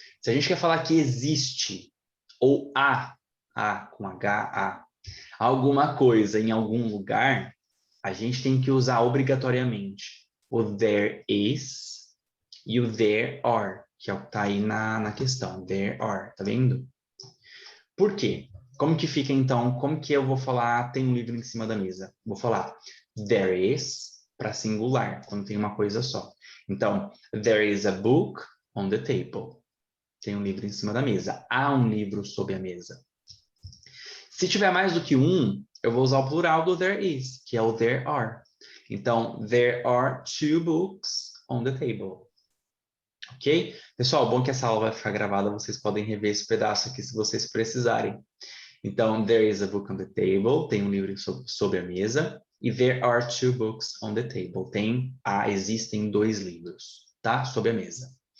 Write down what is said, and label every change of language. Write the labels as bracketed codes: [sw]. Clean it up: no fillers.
[pt] Se a gente quer falar que existe, ou há, com H-A, alguma coisa em algum lugar, a gente tem que usar obrigatoriamente o there is e o there are, que é o que tá aí na questão, there are, tá vendo? Por quê? Como que fica então? Como que eu vou falar tem um livro em cima da mesa? Vou falar there is para singular, quando tem uma coisa só. [en] Então, there is a book on the table. [pt] Tem um livro em cima da mesa. Há um livro sob a mesa. Se tiver mais do que um, eu vou usar o plural do there is, que é o there are. [en] Então, there are 2 books on the table. Ok? [pt] Pessoal, bom que essa aula vai ficar gravada, vocês podem rever esse pedaço aqui se vocês precisarem. Então, there is a book on the table, tem um livro sobre a mesa, e there are 2 books on the table, existem 2 livros, tá? Sobre a mesa.